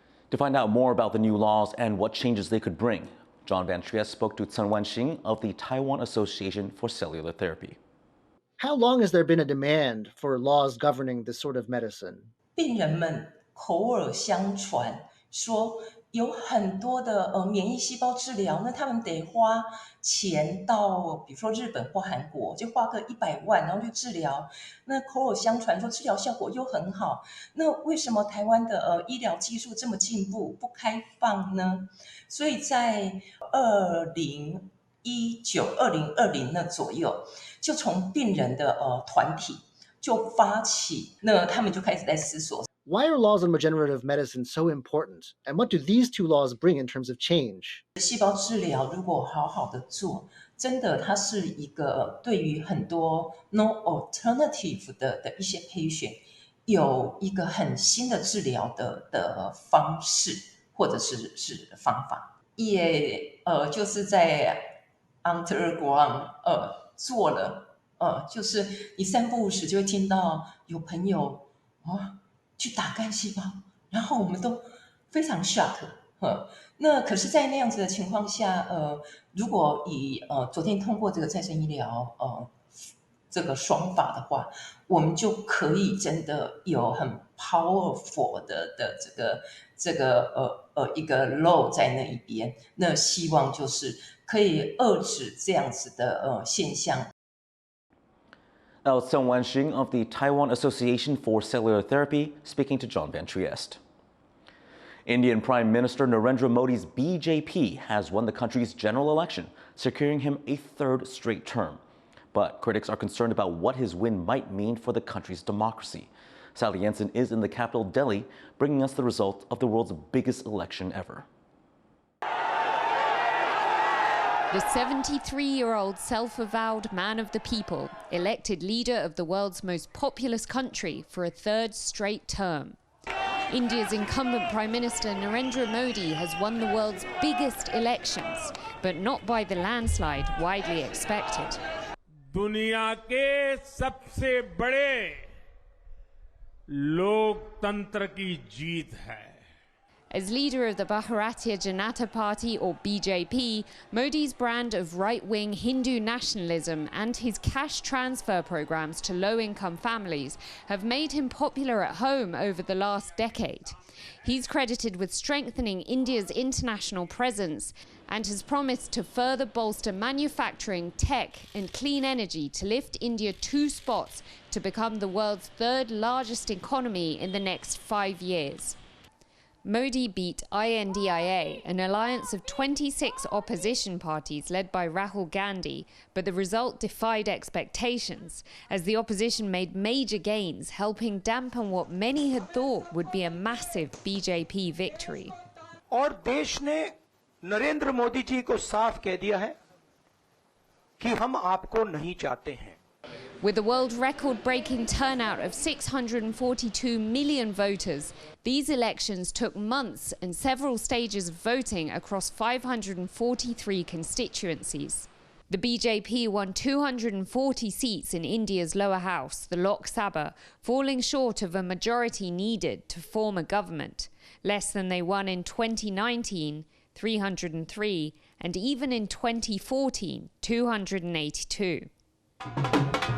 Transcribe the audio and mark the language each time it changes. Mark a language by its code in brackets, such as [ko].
[en] To find out more about the new laws and what changes they could bring, John Van Trieste spoke to Chen Wanxing of the Taiwan Association for Cellular Therapy. How long has there been a demand for laws governing this sort of medicine? [zh] 病人们口耳相传说有很多的免疫细胞治疗，那他们得花钱到，比如说日本或韩国，就花个100万，然后去治疗。那口耳相传说治疗效果又很好，那为什么台湾的医疗技术这么进步，不开放呢？所以在2019、2020那左右，就从病人的团体就发起，那他们就开始在思索。 [en] Why are laws on regenerative medicine so important? And what do these two laws bring in terms of change? [zh] 细胞治疗如果好好的做，真的它是一个对于很多 [en] no alternative [zh] 的一些 [en] patient [zh] 有一个很新的治疗的方式或者是方法，也就是在 [en] underground [zh] 做了就是你3不5时就会听到有朋友去打干细胞，然后我们都非常 [en] shock。 [zh] 那可是，在那样子的情况下，如果以昨天通过这个再生医疗这个双法的话，我们就可以真的有很 [en] powerful [zh] 的这个一个 [en] law [zh] 在那一边。那希望就是可以遏制这样子的现象。 [en] Now, it's Sun Wanxing of the Taiwan Association for Cellular Therapy speaking to John Van Trieste. Indian Prime Minister Narendra Modi's BJP has won the country's general election, securing him a 3rd straight term. But critics are concerned about what his win might mean for the country's democracy. Sally Jensen is in the capital, Delhi, bringing us the result of the world's biggest election ever. The 73-year-old self-avowed man of the people, elected leader of the world's most populous country for a 3rd straight term. India's incumbent Prime Minister Narendra Modi has won the world's biggest elections, but not by the landslide widely expected. [hi] दुनिया के सबसे बड़े लोकतंत्र की जीत है. [en] As leader of the Bharatiya Janata Party, or BJP, Modi's brand of right-wing Hindu nationalism and his cash transfer programs to low-income families have made him popular at home over the last decade. He's credited with strengthening India's international presence and has promised to further bolster manufacturing, tech and clean energy to lift India 2 spots to become the world's 3rd largest economy in the next 5 years. Modi beat INDIA, an alliance of 26 opposition parties led by Rahul Gandhi, but the result defied expectations, as the opposition made major gains, helping dampen what many had thought would be a massive BJP victory. [hi] और देश ने नरेंद्र मोदी जी को साफ कह दिया है कि हम आपको नहीं चाहते हैं. [en] With a world record-breaking turnout of 642 million voters, these elections took months and several stages of voting across 543 constituencies. The BJP won 240 seats in India's lower house, the Lok Sabha, falling short of a majority needed to form a government, less than they won in 2019, 303, and even in 2014, 282.